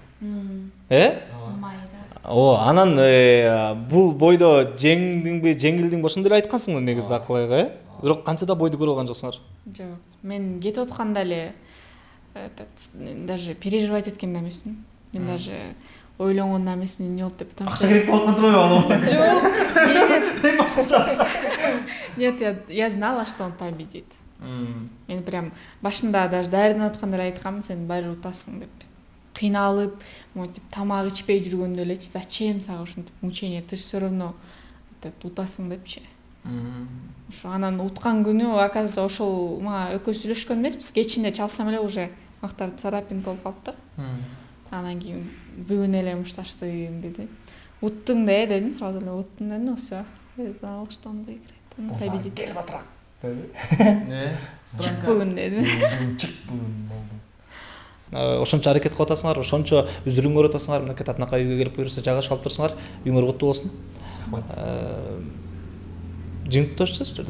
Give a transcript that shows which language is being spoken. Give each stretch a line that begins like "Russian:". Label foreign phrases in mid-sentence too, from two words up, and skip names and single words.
Kyrgyz: О, анан бул бойдо жеңдиңби, жеңилдиң ошондой эле айткансың негизи акылайга, Бирок канча да бойду көрө алган жоксуңар? Жок. Мен кетип атканда эле
Russian: даже переживать
Kyrgyz: эткен да эмесмин. Мен даже ойлонгон да эмесмин эмне болот деп.
Russian: Потому что
Kyrgyz: Акча керек болуп аткан турбайбы? Жок.
Russian: Нет, я знала, что он победит.
Kyrgyz: Мен прям башында даже даярданып атканда эле айтканмын, сен баары утасың деп. Кыйналып, монтип тамак ичпей жүргөндө элечи, зачем сага ушинтип мучение,
Russian: ты ж всё равно
Kyrgyz: деп утасың депчи. Ошо анан уткан күнү, оказывается, ошол мага экөө сүйлөшкөн эмеспиз, кечинде чалсам эле уже мактар царапин болуп калыптыр. Анан кийин бүгүн эле мушташтым деди. Уттуң да дедим, сразу эле уттум дедим,
Russian: ну всё. Знала, что он выиграет. Он победит.
Kyrgyz: Келип атырак. Чык бүгүн дедим. Чык бүгүн болду. Ошончо аракет кылып атасыңар, ошончо үзүрүңөр атасыңар, мынакей татынакай үйгө келип буюрса жайгашып алып турсуңар, үйүңөр куттуу болсун. Жыйынтыкташчы силерден.